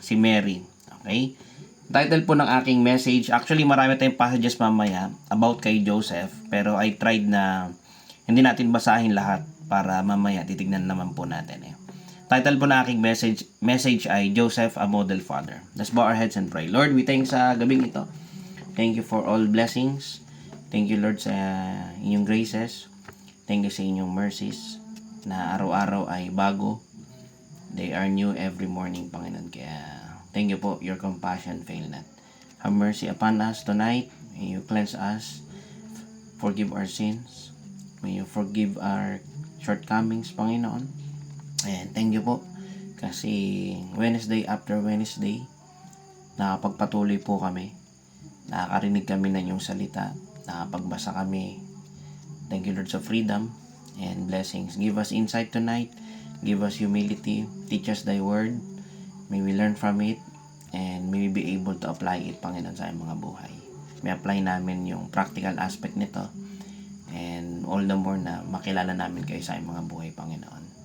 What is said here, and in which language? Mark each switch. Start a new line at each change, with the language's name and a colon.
Filipino: Si Mary. Okay? Title po ng aking message, actually marami tayong passages mamaya about kay Joseph, pero I tried na hindi natin basahin lahat para mamaya titignan naman po natin eh. Title po ng aking message ay Joseph, a Model Father.
English: Let's bow our heads and pray. Lord, we thank
Filipino: sa gabing ito.
English: Thank you for all blessings. Thank you, Lord, sa inyong graces. Thank you
Filipino: sa inyong mercies na araw-araw ay bago.
English: They are new every morning, Panginoon.
Filipino: Kaya thank you po,
English: your compassion fail not. Have mercy upon us tonight. May you cleanse us. Forgive our sins. May you forgive our shortcomings, Panginoon. And thank you po.
Filipino: Kasi Wednesday after Wednesday, nakapagpatuloy po kami. Nakakarinig kami ng iyong salita. Nakapagbasa kami.
English: Thank you, Lord, sa freedom and blessings. Give us insight tonight. Give us humility. Teach us thy word. May we learn from it, and may we be able to apply it, Panginoon,
Filipino: sa aming mga buhay. May apply namin yung practical aspect nito,
English: and all the more
Filipino: na makilala namin kayo sa aming mga buhay, Panginoon.